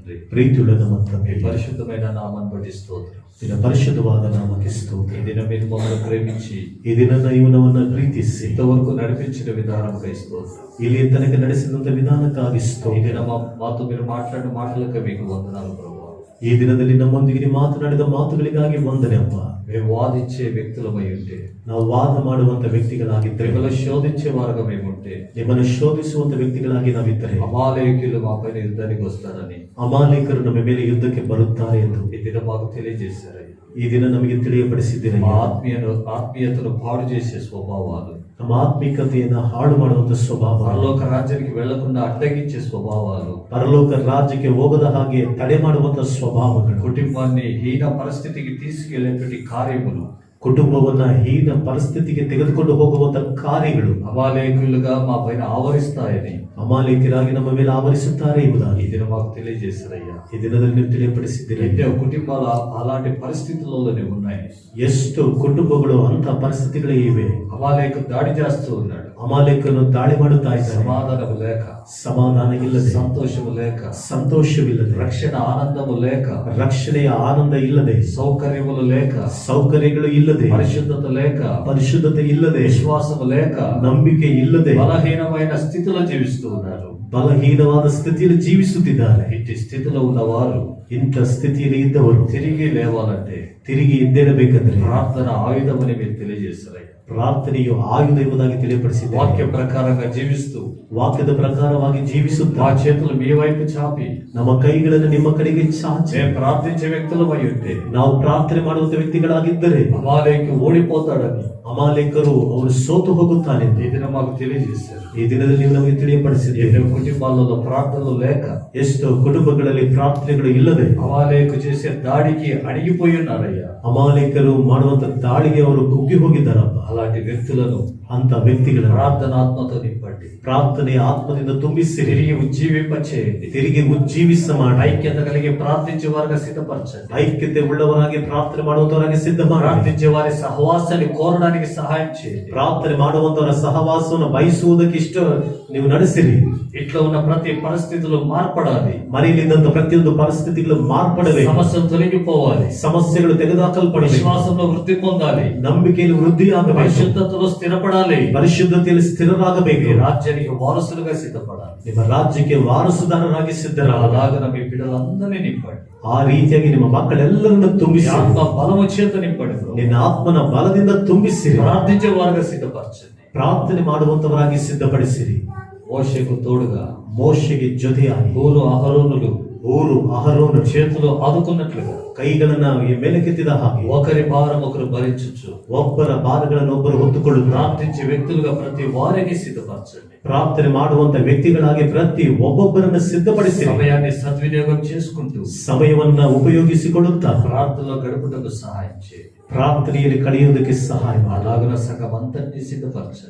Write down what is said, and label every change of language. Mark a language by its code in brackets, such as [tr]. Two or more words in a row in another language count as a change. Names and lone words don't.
[te] ప్రీతుల ನಮ್ಮ మీ తండ్రి, పరిశుద్ధమైన నామాన్ని బట్టి స్తోత్రం. [kn] ನಿನ್ನ ಪರಿಶುದ್ಧವಾದ ನಾಮಕ್ಕೆ ಸ್ತೋತ್ರ. [te] ఈ దినం మీరు మమ్మల్ని ప్రేమించి [kn] ಈ ದಿನ ನೀವು ನಮ್ಮನ್ನು ಪ್ರೀತಿಸಿ [te] ఇంతవరకు నడిపించిన విధానంకై స్తోత్రం. [kn] ಇಲ್ಲಿ ತನಕ ನಡೆಸಿದಂತ ವಿಧಾನಕ್ಕಾಗಿ [te] ఈ [kn] ಸ್ತೋತ್ರ. [te] దినం మాతో మీరు మాట్లాడిన మాటలకు మీకు వందనాలు ప్రభువా. [kn] ಈ ದಿನದಲ್ಲಿ ನಮ್ಮೊಂದಿಗೆ ನೀವು ಮಾತನಾಡಿದ ಮಾತುಗಳಿಗಾಗಿ ವಂದನೆ ಅಪ್ಪ. [te] మేము వాదించే వ్యక్తులమై ఉంటే, [kn] ನಾವು ವಾದ ಮಾಡುವಂತ ವ್ಯಕ್ತಿಗಳಾಗಿದ್ದರೆ, [te] మిమ్మల్ని శోధించే వారుగా మేము ఉంటే, [kn] ನಿಮ್ಮನ್ನು ಶೋಧಿಸುವಂತ ವ್ಯಕ್ತಿಗಳಾಗಿ ನಾವಿದ್ದರೆ, [te] అమాలేకులు మా పైన యుద్ధానికి వస్తారని [kn] ಅಮಾಲೇಕರು ನಮ್ಮ ಮೇಲೆ ಯುದ್ಧಕ್ಕೆ ಬರುತ್ತಾರೆ ಎಂದು [te] ఈ దినం మాకు తెలియజేశారయ్యా. [kn] ಈ ದಿನ ನಮಗೆ ತಿಳಿಯಪಡಿಸಿದ್ದೀರಿ. [te] మా ఆత్మీయతను పాడు చేసే స్వభావాలు, [kn] ನಮ್ಮ ಆತ್ಮಿಕತೆಯನ್ನ ಹಾಳು ಮಾಡುವಂತ ಸ್ವಭಾವ, [te] పరలోక రాజ్యానికి వెళ్లకుండా అడ్డగించే స్వభావాలు, [kn] ಪರಲೋಕ ರಾಜ್ಯಕ್ಕೆ ಹೋಗದ ಹಾಗೆ ತಡೆ ಮಾಡುವಂತ ಸ್ವಭಾವಗಳು, [te] కుటుంబాన్ని హీన పరిస్థితికి తీసుకెళ్లేటువంటి కార్యములు, [kn] ಕುಟುಂಬವನ್ನ ಹೀನ ಪರಿಸ್ಥಿತಿಗೆ ತೆಗೆದುಕೊಂಡು ಹೋಗುವಂತ ಕಾರ್ಯಗಳು [te] అమాలేకులుగా మా పైన ఆవరిస్తాయని [kn] ಅಮಾಲೇಕರಾಗಿ ನಮ್ಮ ಮೇಲೆ ಆವರಿಸುತ್ತಾರೆ [te] ఈ [kn] ಎಂಬುದಾಗಿ [te] దినం మాకు తెలియజేశారయ్యా. [kn] ಈ ದಿನದಲ್ಲಿ ನೀವು ತಿಳಿಯಪಡಿಸಿದ್ದೀರಿ. [te] ఎన్నో కుటుంబాలు అలాంటి పరిస్థితుల్లోనే ఉన్నాయి. [kn] ಎಷ್ಟು ಕುಟುಂಬಗಳು ಅಂತ ಪರಿಸ್ಥಿತಿಗಳೇ ಇವೆ. [te] అమాలేకు దాడి చేస్తూ ఉన్నాడు. [kn] ಅಮಾಲೇಕನು ದಾಳಿ ಮಾಡುತ್ತಾ ಇದ್ದಾರೆ. [te] సమాధానము లేక, [kn] ಸಮಾಧಾನ ಇಲ್ಲದೆ, [te] సంతోషము లేక, [kn] ಸಂತೋಷವಿಲ್ಲದೆ, [te] రక్షణ ఆనందము లేక, [kn] ರಕ್ಷಣೆಯ ಆನಂದ ಇಲ್ಲದೆ, [te] సౌకర్యములు లేక, [kn] ಸೌಕರ್ಯಗಳು ಇಲ್ಲದೆ, [te] పరిశుద్ధత లేక, [kn] ಪರಿಶುದ್ಧತೆ ಇಲ್ಲದೆ, [te] విశ్వాసము లేక, [kn] ನಂಬಿಕೆ ಇಲ್ಲದೆ, [te] బలహీనమైన స్థితిలో జీవిస్తూ ఉన్నారు. [kn] ಬಲಹೀನವಾದ ಸ್ಥಿತಿಯಲ್ಲಿ ಜೀವಿಸುತ್ತಿದ್ದಾರೆ. [te] ఇట్టి స్థితిలో ఉన్నవారు [kn] ಇಂಥ ಸ್ಥಿತಿಯಲ್ಲಿ ಇದ್ದವರು [te] తిరిగి లేవాలంటే [kn] ತಿರುಗಿ ಎದ್ದೇಳಬೇಕಂದ್ರೆ [te] ప్రార్థన ఆయుధమని మీరు తెలియజేస్తారయ్యా. [kn] ಪ್ರಾರ್ಥನೆಯು ಆಯುಧ ಎಂಬುದಾಗಿ ತಿಳಿಯಪಡಿಸಿದೆ. [te] వాక్య ప్రకారంగా జీవిస్తూ [kn] ವಾಕ್ಯದ ಪ್ರಕಾರವಾಗಿ ಜೀವಿಸುತ್ತಾ [te] మా చేతులు మీ వైపు చాపి [kn] ನಮ್ಮ ಕೈಗಳನ್ನು ನಿಮ್ಮ ಕಡೆಗೆ ಚಾಚಿ [te] మేము ప్రార్థించే వ్యక్తులమై ఉంటే, [kn] ನಾವು ಪ್ರಾರ್ಥನೆ ಮಾಡುವಂತ ವ್ಯಕ್ತಿಗಳಾಗಿದ್ದರೆ, [te] అమాలేకు ఓడిపోతాడని [kn] ಅಮಾಲೇಕರು ಅವರು ಸೋತು ಹೋಗುತ್ತಾನೆ [te] ఈ దినం మాకు తెలియజేశారు. [kn] ಈ ದಿನದಲ್ಲಿ ನೀವು ನಮಗೆ ತಿಳಿಯಪಡಿಸಿದ್ದೀರಿ. [te] ఎన్నో కుటుంబాలలో ప్రార్థనలు లేక, [kn] ಎಷ್ಟೋ ಕುಟುಂಬಗಳಲ್ಲಿ ಪ್ರಾರ್ಥನೆಗಳು ಇಲ್ಲದೆ [te] అమాలేకు చేసే దాడికి అణిగిపోయి ఉన్నారయ్యా. [kn] ಅಮಾಲೇಕರು ಮಾಡುವಂತ ದಾಳಿಗೆ ಅವರು ಕುಗ್ಗಿ ಹೋಗಿದ್ದಾರಪ್ಪ. [te] అలాంటి వ్యక్తులను [kn] ಅಂತ ವ್ಯಕ್ತಿಗಳ [te] ప్రార్థనాత్మతో నింపండి. [kn] ಪ್ರಾರ್ಥನೆಯ ಆತ್ಮದಿಂದ ತುಂಬಿಸಿರಿ. [te] తిరిగి ఉజ్జీవింప చేయండి. [kn] ತಿರುಗಿ ಉಜ್ಜೀವಿಸ ಮಾಡಿ [te] ఐక్యత కలిగి ప్రార్థించే వారుగా సిద్ధపరచండి. [kn] ಐಕ್ಯತೆ ಉಳ್ಳವರಾಗಿ ಪ್ರಾರ್ಥನೆ ಮಾಡುವಂತವರಾಗಿ ಸಿದ್ಧ ಮಾಡಿ. [te] ప్రార్థించే వారి సహవాసాన్ని కోరడానికి సహాయం చేయండి. [kn] ಪ್ರಾರ್ಥನೆ ಮಾಡುವಂತವರ ಸಹವಾಸವನ್ನು ಬಯಸುವುದಕ್ಕೆ ಇಷ್ಟ ನೀವು ನಡೆಸಿರಿ. [te] ఇట్లా ఉన్న ప్రతి పరిస్థితులు మార్పడాలి. [kn] ಮನೆಯಲ್ಲಿದ್ದಂತ ಪ್ರತಿಯೊಂದು ಪರಿಸ್ಥಿತಿಗಳು ಮಾರ್ಪಡಬೇಕು. [te] సమస్యలు తొలగిపోవాలి. [kn] ಸಮಸ್ಯೆಗಳು ತೆಗೆದುಹಾಕಲ್ಪಡಬೇಕು. [te] విశ్వాసంలో వృద్ధి పొందాలి. [kn] ನಂಬಿಕೆಯಲ್ಲಿ ವೃದ್ಧಿಯಾಗಬೇಕು. [te] పరిశుద్ధతలో స్థిరపడాలి. [kn] ಪರಿಶುದ್ಧತೆಯಲ್ಲಿ ಸ್ಥಿರರಾಗಬೇಕು. [te] మీ రాజ్యానికి వారసులుగా సిద్ధపడాలి. [kn] ನಿಮ್ಮ ರಾಜ್ಯಕ್ಕೆ ವಾರಸುದಾರರಾಗಿ ಸಿದ್ಧರಾಗ. [te] అలాగన మీ బిడ్డలందరినీ నింపండి. [kn] ಆ ರೀತಿಯಾಗಿ ನಿಮ್ಮ ಮಕ್ಕಳೆಲ್ಲರನ್ನು [te] మీ [kn] ತುಂಬಿಸಿ, [te] ఆత్మ బలము చేత నింపండి ప్రభు. [kn] ನಿನ್ನ ಆತ್ಮನ ಬಲದಿಂದ ತುಂಬಿಸಿರಿ. [te] ప్రార్థించే వారుగా సిద్ధపరచండి. [kn] ಪ್ರಾರ್ಥನೆ ಮಾಡುವಂತವರಾಗಿ ಸಿದ್ಧಪಡಿಸಿರಿ. [te] మోషేకు తోడుగా [kn] ಮೋಶೆಗೆ ಜೊತೆಯಾಗಿ [te] ఊరు అహరోనులు [kn] ಊರು ಅಹರೋನ [te] చేతులు ఆదుకున్నట్లుగా [kn] ಕೈಗಳನ್ನ ಮೇಲಕ್ಕೆತ್ತಿದ ಹಾಗೆ [te] ఒకరి భారం ఒకరు భరించచ్చు. [kn] ಒಬ್ಬರ ಭಾರಗಳನ್ನು ಒಬ್ಬರು ಹೊತ್ತುಕೊಳ್ಳುತ್ತಾ [te] ప్రార్థించే వ్యక్తులుగా ప్రతి వారిని సిద్ధపరచండి. [kn] ಪ್ರಾರ್ಥನೆ ಮಾಡುವಂತ ವ್ಯಕ್ತಿಗಳಾಗಿ ಪ್ರತಿ ಒಬ್ಬೊಬ್ಬರನ್ನು ಸಿದ್ಧಪಡಿಸಿ, [te] సమయాన్ని సద్వినియోగం చేసుకుంటూ [kn] ಸಮಯವನ್ನ ಉಪಯೋಗಿಸಿಕೊಳ್ಳುತ್ತಾ [te] ప్రార్థనలో గడుపుటకు సహాయం చేయండి. [kn] ಪ್ರಾರ್ಥನೆಯಲ್ಲಿ ಕಳೆಯುವುದಕ್ಕೆ ಸಹಾಯ ಮಾಡಿ. [te] అలాగున సగం అంతటినీ సిద్ధపరచండి.